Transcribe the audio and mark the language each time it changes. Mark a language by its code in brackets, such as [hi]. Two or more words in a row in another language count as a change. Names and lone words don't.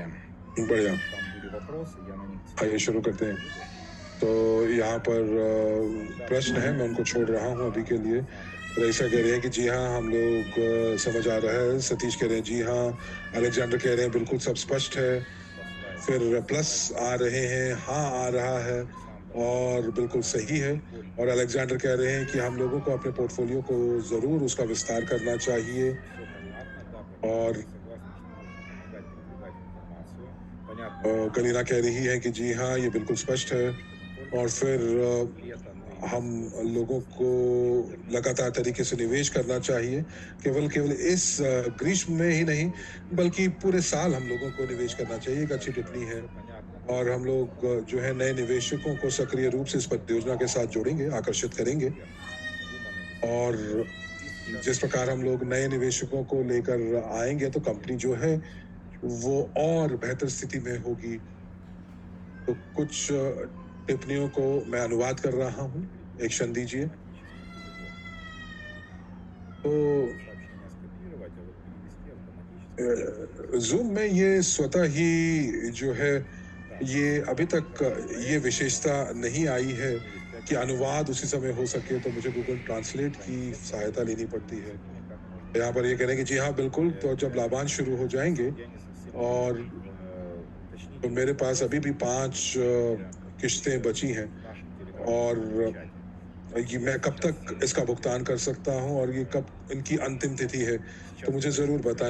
[hi] बढ़िया, [ru] Там были вопросы, я на них [hi] आइए शुरू करते हैं। तो यहाँ पर प्रश्न है, मैं उनको छोड़ रहा हूँ अभी के लिए। रईसा कह रहे हैं कि जी हाँ, हम लोग समझ आ रहा है। सतीश कह रहे हैं जी हाँ। अलेक्जेंडर कह रहे हैं बिल्कुल सब स्पष्ट है। फिर प्लस आ रहे हैं, हाँ आ रहा है और बिल्कुल सही है। और अलेक्जेंडर कह रहे हैं कि हम लोगों को अपने पोर्टफोलियो को ज़रूर उसका विस्तार करना चाहिए। [ru] Все понятно, да, [hi] और [ru] согласен, что нужно помогать продвигать информацию. Понятно, [hi] कलीना कह रही है कि जी हाँ, ये बिल्कुल स्पष्ट है। और फिर [ru] лето, но и [hi] हम लोगों को लगातार तरीके से निवेश करना चाहिए, केवल इस ग्रीष्म में ही नहीं बल्कि पूरे साल हम लोगों को निवेश करना चाहिए। एक अच्छी टिप्पणी है। और हम लोग जो है नए निवेशकों को सक्रिय रूप से इस परियोजना के साथ जोड़ेंगे, आकर्षित करेंगे। और जिस प्रकार हम लोग नए निवेशकों को लेकर आएंगे तो कंपनी जो है वो और बेहतर स्थिति में होगी। तो कुछ टिप्पणियों को मैं अनुवाद कर रहा हूँ, एक क्षण दीजिए। तो [ru] сообщение скопировать, а вот перевести автоматически. [hi] जूम में ये स्वतः ही जो है ये अभी तक ये विशेषता नहीं आई है कि अनुवाद उसी समय हो सके, तो मुझे गूगल ट्रांसलेट की सहायता लेनी पड़ती है। यहाँ पर ये कह रहे हैं कि जी हाँ बिल्कुल, तो जब लाभांश शुरू हो जाएंगे और तो मेरे पास अभी भी 5 किश्तें बची हैं और ये मैं कब तक इसका भुगतान कर सकता हूँ और ये कब इनकी अंतिम तिथि है, तो मुझे ज़रूर बताएं।